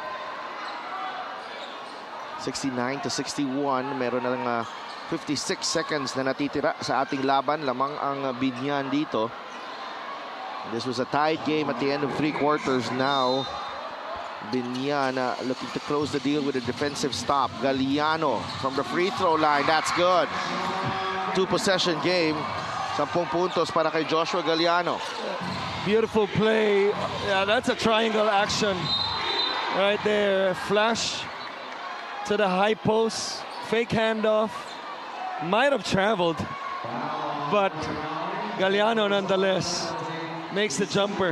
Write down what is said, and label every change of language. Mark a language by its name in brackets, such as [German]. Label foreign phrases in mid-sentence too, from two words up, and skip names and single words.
[English] 69-61. [Filipino] Meron na lang 56 seconds na natitira sa ating laban. Lamang ang Biñan dito. [English] This was a tied game at the end of 3 quarters. Now, Biñan looking to close the deal with a defensive stop. Galliano from the free throw line. That's good. 2-possession game. [Filipino] 10 puntos para kay Joshua Galliano. [English] Beautiful play. Yeah, that's a triangle action right there. Flash to the high post. Fake handoff. Might have traveled, but Galliano nonetheless makes the jumper.